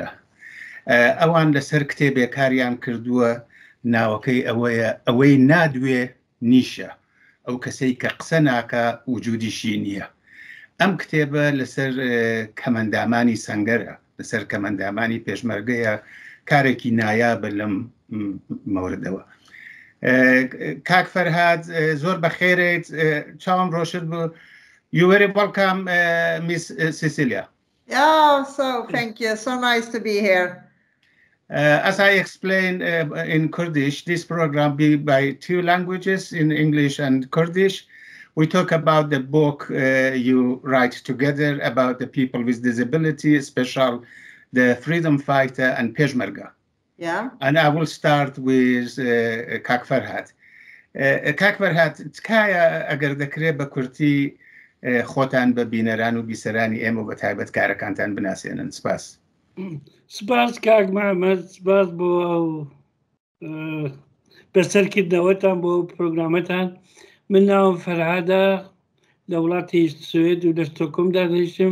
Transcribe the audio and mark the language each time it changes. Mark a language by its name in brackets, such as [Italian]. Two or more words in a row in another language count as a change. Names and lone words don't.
[Central Kurdish] ئەوان لەسەر کتێبێک کاریان کردووە، ناوەکەی ئەوەیە ئەوەی نادوێ نیشە، ئەو کەسەی کە قسە ناکە وجودیشی نییە. ئەم کتێبە لەسەر کەمەندامانی سەنگەرە، لەسەر کەمەندامانی پێشمەرگەیە، کارێکی نایابە لەم مەوردەوە. کاک فەرھاد زۆر بەخێرێت، چاوم ڕۆشت بوو. [English] You very welcome, Miss Cecilia. Yeah, so thank you. So nice to be here. As I explained in Kurdish, this program be by two languages, in English and Kurdish. We talk about the book you write together about the people with disability, especially the freedom fighter and Peshmerga. Yeah. And I will start with Kak Ferhat. Kak Ferhat, [Central Kurdish] تکایە ئەگەر دەکرێت بە کورتی خۆتان بە بینەران و بیسەرانی ئێمە بە تایبەت کارەکانتان بناسێنن. سپاس. سپاس کاک محەممەد، سپاس بۆ بەسەرکردنەوەتان بۆ پرۆگرامەتان. من ناوم فەرھادە، لە وڵاتی سوێد و لە ستوکوڵمدا دەژیم.